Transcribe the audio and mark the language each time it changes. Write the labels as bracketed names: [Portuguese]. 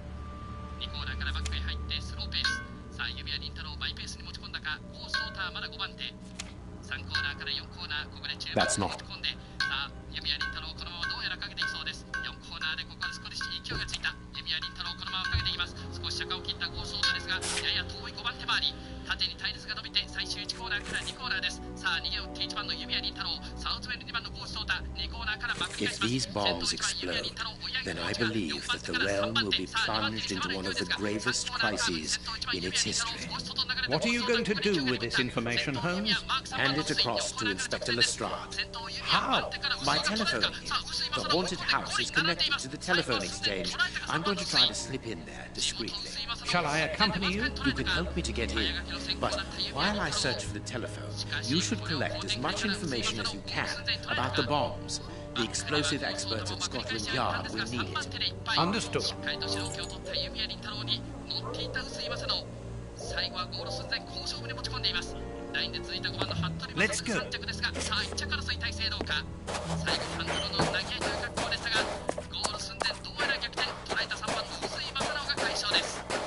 [Japanese] 2コーナーからバックへ入ってスローペース、さあ弓谷麟太郎マイペースに持ち込んだか、高知東太はまだ5番手、3コーナーから4コーナー、ここで中盤に持ち込んで、さあ弓谷麟太郎このままどうやらかけていきそうです。 4コーナーでここで少し勢いがついた弓谷麟太郎、このままかけていきます。少し車間を切った高知東太ですがやや遠い5番手回り、縦に隊列が伸びて最終1コーナーから2コーナーです。さあ逃げを打って1番の弓谷麟太郎、差を詰める2番の高知東太、2コーナーからまくり返し [English] If [Japanese] ます。 [English] these bombs explode, then I believe that the realm will be plunged into one of the gravest crises in its history. What are you going to do with this information, Holmes? Hand it across to Inspector Lestrade. How? By telephoning him. The haunted house is connected to the telephone exchange. I'm going to try to slip in there discreetly. Shall I accompany you? You can help me to get in, but while I search for the telephone, you should collect as much information as you can about the bombs. The explosive experts at Scotland Yard will need it. Understood. [Japanese] 解答主導権を取った弓谷麟太郎に乗っていた臼井正直、最後はゴール寸前、好勝負に持ち込んでいます。ラインで続いた5番の服部正 [English] Let's go. [Japanese] 3着ですが、さあ1着争い体勢どうか。最後ハンドルの投げ合いという格好でしたがゴール寸前、どうやら逆転、捉えた3番の臼井正直が快勝です。